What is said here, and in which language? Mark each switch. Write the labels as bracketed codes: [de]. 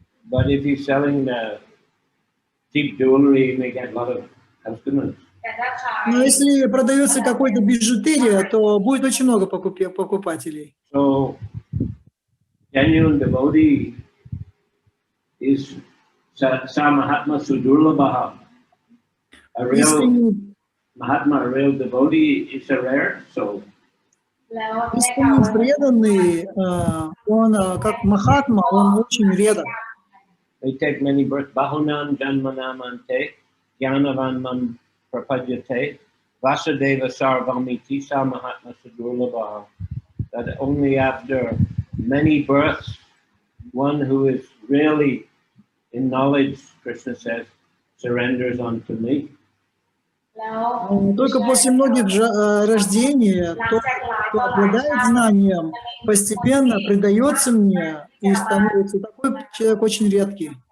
[en] But if he's selling the cheap jewelry, he may get a lot of customers. [ru] Но если продается какой-то бижутерия, то будет очень много покупателей. [en] So, genuine devotee is [sa] Sa Mahatma Sudurlabha. [en] A real Mahatma, a real devotee, is a rare soul. [ru] Истинный преданный, он как Махатма, он очень редок. [en] They take many births. [sa] Bahunan Janmanamante, Jnanavanman Prapadyate, Vasudeva Sarvamiti Sa Mahatma Sudurlabha. [en] That only after many births, one who is really in knowledge, Krishna says, surrenders unto me. [ru] Только после многих рождений тот, кто обладает знанием, постепенно предается мне и становится такой человек очень редкий.